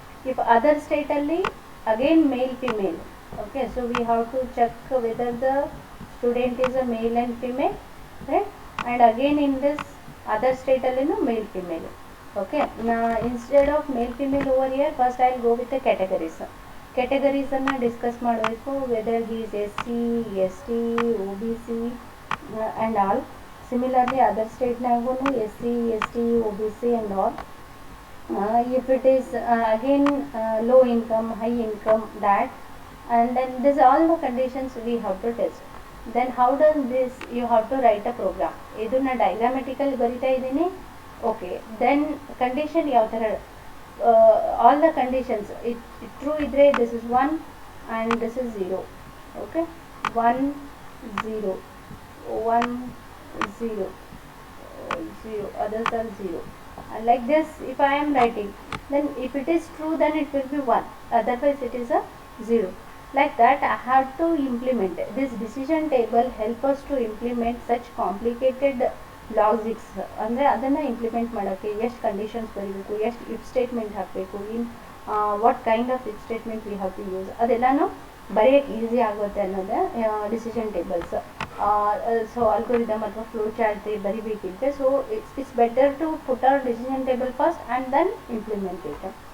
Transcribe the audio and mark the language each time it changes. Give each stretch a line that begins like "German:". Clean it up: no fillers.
English: If other ಸ್ಟೇಟಲ್ಲಿ again male female. Okay, so we have to check whether the student is a male and female, right. And again in this other ಸ್ಟೇಟಲ್ಲಿನೂ male female. Okay, instead of male female over year first I will go with the categories.
Kannada: ಕೆಟಗರೀಸನ್ನು discuss ಮಾಡಬೇಕು,
English: Whether he is S C S T O B C and all. Similarly, other state nagu SC, ST, OBC and all. If it is again low income, high income, that, and then this all the conditions we have to test. Then how does this you have to write a program.
Kannada: Iduna diagrammatical barita idini.
English: Okay, then condition
Kannada: yav thara
English: all the conditions it true idre this is 1 and this is 0. Okay, 1 0 1 0 0, others are 0, and like this if I am writing, then if it is true then it will be 1, otherwise it is a 0. Like that I have to implement this decision table. Help us to implement such complicated logics.
Kannada: ಅಂದರೆ ಅದನ್ನು implement ಮಾಡೋಕ್ಕೆ ಎಷ್ಟು conditions ಬರೀಬೇಕು, ಎಷ್ಟು if statement ಹಾಕಬೇಕು,
English: in what kind of if statement we have to use,
Kannada: ಅದೆಲ್ಲನೂ ಬರೆಯೋಕ್ಕೆ easy ಆಗುತ್ತೆ ಅನ್ನೋದೇ decision tables.
English: so
Kannada: algorithm ಅಥವಾ flow chart ಬರಿಬೇಕಿದ್ರೆ,
English: So it's better to put our decision table first and then implement it.